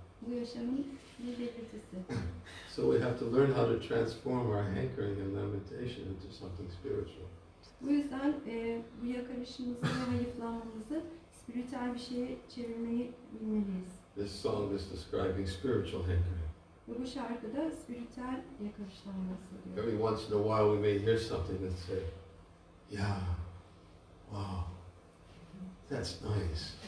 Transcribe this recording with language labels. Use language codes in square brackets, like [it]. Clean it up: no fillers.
[tr] Bu yaşamın bir belirtisi. [en] So we have to learn how to transform our hankering and lamentation into something spiritual. [tr] Bu yüzden bu yakarışımızı ve hayıflanmamızı spiritüel bir şeye çevirmeyi bilmeliyiz. [en] This song is describing spiritual hankering. [tr] Ve bu şarkıda spiritüel yakarıştan bahsediyor. [en] Every once in a while we may hear something and say, yeah, wow, that's nice.